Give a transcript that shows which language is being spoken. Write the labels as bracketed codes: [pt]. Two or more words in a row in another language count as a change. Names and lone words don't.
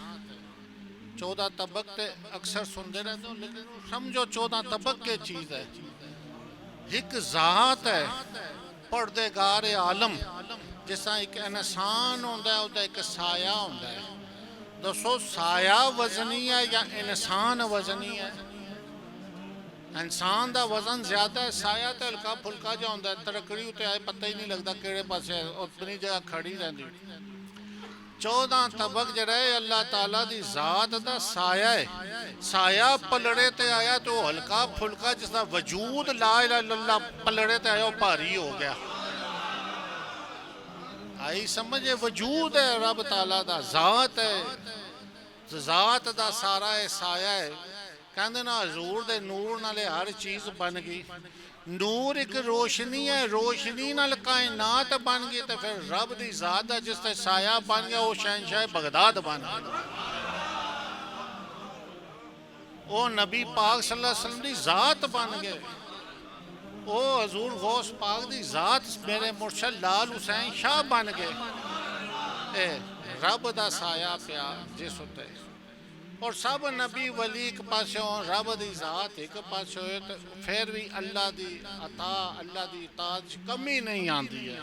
[ur] 14 طبق تے اکثر سندے رہتے ہو لیکن سمجھو 14 طبق کے چیز ہے۔ ایک ذات ہے پردگار عالم، جیسا ایک انسان ہوندہ ہے ہوتا ایک سایہ ہوندہ ہے۔ دوستو سایہ وزنی ہے یا انسان وزنی ہے؟ انسان کا وزن زیادہ ہے, [pa] سایہ تو ہلکا پھلکا جیہا ہوندا ہے، ترکڑی اتے آئے پتہ ہی نہیں لگتا کیہڑے پاسے اپنی جگہ کھڑی رہندی. 14 طبق جیہڑا ہے اللہ تعالیٰ دی ذات دا سایہ ہے. سایہ پلڑے تے آیا تو ہلکا پھلکا، جس کا وجود [ar] لا إله إلا الله [pa] پلڑے تے آیا وہ بھاری ہو گیا. آئی سمجھے، وجود ہے رب تعالیٰ دا، ذات ہے، ذات دا سارا ہے سایہ ہے. کہتے نا حضور دے نور نالے ہر چیز بن گئی. نور اک روشنی ہے، روشنی نال کائنات بن گئی، تو فیر رب دی ذات دا جس تے سایہ بن گیا وہ شہنشاہ بغداد بن گیا. وہ نبی پاک [ar] صلی اللہ علیہ وسلم [pa] دی ذات بن گئے. وہ حضور غوث پاک دی ذات میرے مرشد لال حسین شاہ بن گئے. رب دا سایہ پیا جس اتے، اور سب نبی ولی اک پاسوں رب دی ذات اک پاسوں، تو فیر بھی اللہ دی عطا اللہ دی اطاعت [ur] کمی نہیں آتی ہے.